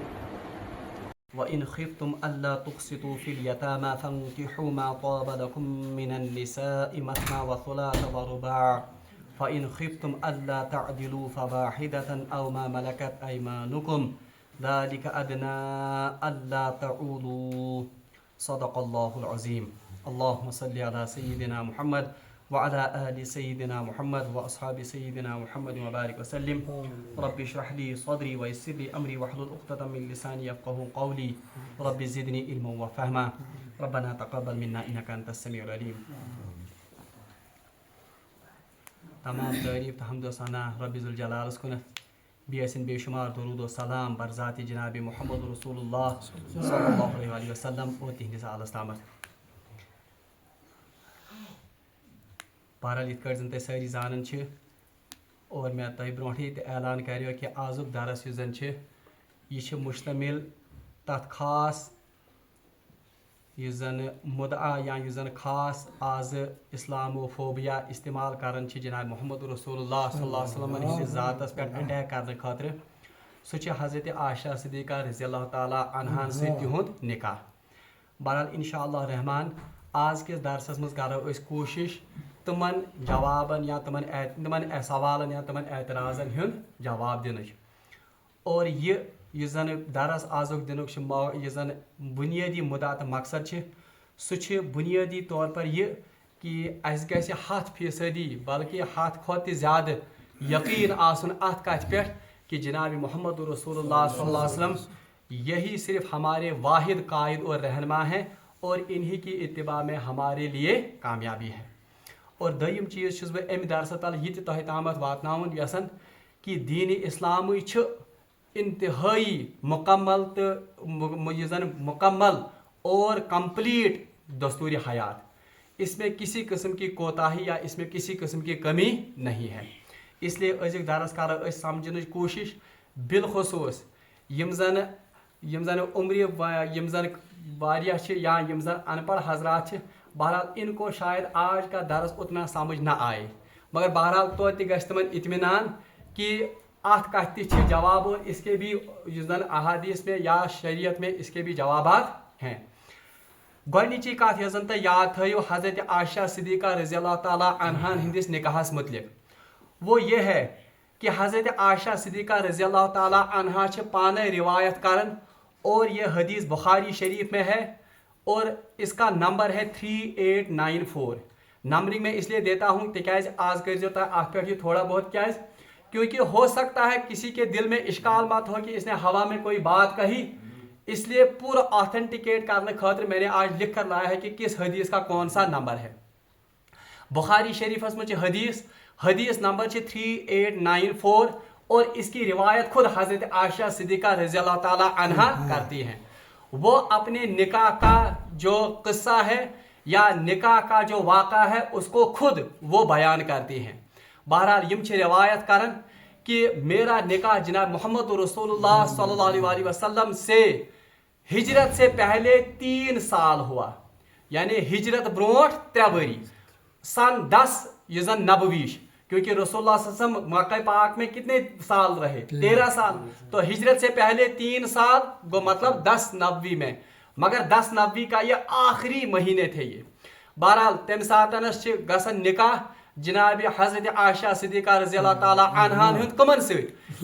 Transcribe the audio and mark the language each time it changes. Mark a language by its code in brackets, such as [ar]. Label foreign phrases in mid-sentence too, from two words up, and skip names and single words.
[ar] وَإِنْ خِفْتُمْ أَلَّا تُقْسِطُوا فِي الْيَتَامَى فَانكِحُوا مَا طَابَ لَكُم مِّنَ النِّسَاءِ مَثْنَىٰ وَثُلَاثَ وَرُبَاعَ فَإِنْ خِفْتُمْ أَلَّا تَعْدِلُوا فَوَاحِدَةً أَوْ مَا مَلَكَتْ أَيْمَانُكُمْ ذَلِكَ أَدْنَىٰ أَلَّا تَعُولُوا صدق اللہ العظیم۔ اللہم صلی علی سیدنا محمد وعلی آل سیدنا محمد واصحاب سیدنا محمد وبارک وسلم۔ رب اشرح لی صدری ویسر لی امری واحلل عقدۃ من لسانی یفقہوا قولی، رب زدنی علما وفہما، ربنا تقبل منا انک انت السمیع العلیم۔ [ks] تمام تعریف تحمد و ثنا رب ذوالجلال کُنتھ، بیسن بے شمار درود و سلام بر ذات جناب محمد رسول اللہ [ar] صلی اللہ علیہ وسلم [ks] اور تہندس آلس تامت۔ بہرحال یت زن تھی ساری زانان اور میں تہ برونٹھے تہ اعلان کریو کہ آزک درس یس زن یہ مشتمل تت خاص یس زن مدعا یا یس زن خاص آز اسلاموفوبیا استعمال کران جناب محمد رسول اللہ [ar] صلی اللہ علیہ وسلم [ks] ہندس ذاتس پہ اٹیک کرنے خاطر سہ حضرت عائشہ صدیقہ [ar] رضی اللہ تعالیٰ [ks] عنہان تہد نکاح۔ بہرحال [ar] انشاء اللہ [ks] رحمان آز کس درسس مز کرو اس کوشش تمن جوابن یا تمن سوالن یا تمن اعتراضن ہند جواب دن اور یہ زن درس آزک دنک یہ زن بنیادی مدعا تو مقصد سہ بنیادی طور پر یہ کہ اس گژھِ 100% بلکہ 100 کھۄتہٕ زیادہ یقین آسن ات کتھ پہ کہ جناب محمد رسول اللہ [ar] صلی اللہ علیہ وسلم [ur] یہی صرف ہمارے واحد قائد اور رہنما ہیں اور انہی کی اتباع میں ہمارے لیے کامیابی ہے۔ [ks] اور دویم چیز چھس بہ ام درس تل یہ تہ تامت واتناون یسن کہ دین اسلام انتہائی مکمل تو یہ زن مکمل اور کمپلیٹ دستور حیات، [ur] اس میں کسی قسم کی کوتاہی یا اس میں کسی قسم کی کمی نہیں ہے۔ [ks] اس لیے ازک درس کرو اس سمجھنے کوشش بالخصوص یم زن عمر یم زن واریاہ یا یم زن ان پڑھ حضرات بہرحال [ur] ان کو شاید آج کا درس اتنا سمجھ نہ آئے، [ks] مگر بہرحال تو گژھِ تمن اطمینان کہ ات کتھ تہ جواب [ur] اور اس کے بھی زن احادیث میں یا شریعت میں اس کے بھی جوابات ہیں۔ [ks] گۄڈنِچی کتھ یس زن تہ یاد تھٲیِو حضرت عائشہ صدیقہ [ar] رضی اللہ تعالیٰ [ks] عنہان ہندس نکاحس متعلق، [ur] وہ یہ ہے کہ حضرت عائشہ صدیقہ [ar] رضی اللہ تعالیٰ عنہا [ks] پانے روایت کرن [ur] اور یہ حدیث بخاری شریف میں ہے اور اس کا نمبر ہے 3894۔ نمبرنگ میں اس لیے دیتا ہوں [ks] تکیاز آز کرزیو تہ ات پہ یہ تھوڑا بہت کیاز [ur] کیونکہ ہو سکتا ہے کسی کے دل میں اشکال مت ہو کہ اس نے ہوا میں کوئی بات کہی، اس لیے پورا آتھینٹیکیٹ کرنے خاطر میں نے آج لکھ کر لایا ہے کہ کس حدیث کا کون سا نمبر ہے۔ بخاری شریفس میں حدیث نمبر 3894 اور اس کی روایت خود حضرت عائشہ صدیقہ [ar] رضی اللہ تعالیٰ عنہا [ur] کرتی ہیں۔ وہ اپنے نکاح کا جو قصہ ہے یا نکاح کا جو واقعہ ہے اس کو خود وہ بیان کرتی ہیں۔ [ks] بہرحال یم روایت کرن [ur] کہ میرا نکاح جناب محمد رسول اللہ [ar] صلی اللہ علیہ وسلم [ur] سے ہجرت سے پہلے 3 سال ہوا، یعنی [ks] ہجرت برونٹ 3 وری سن 10 یہ زن نبویش، [ur] کیونکہ رسول اللہ [ar] صلی اللہ علیہ وسلم [ur] مکہ پاک میں کتنے سال رہے؟ 13 سال، تو ہجرت سے پہلے 3 سال گو مطلب 10 نبوی میں، مگر 10 نبوی کا یہ آخری مہینے تھے یہ۔ [ks] بہرحال تم ساتنس گسن نکاح جناب حضرت عائشہ صدیقہ [ar] رضی اللہ تعالیٰ [ks] عنہان ہند کمن ست؟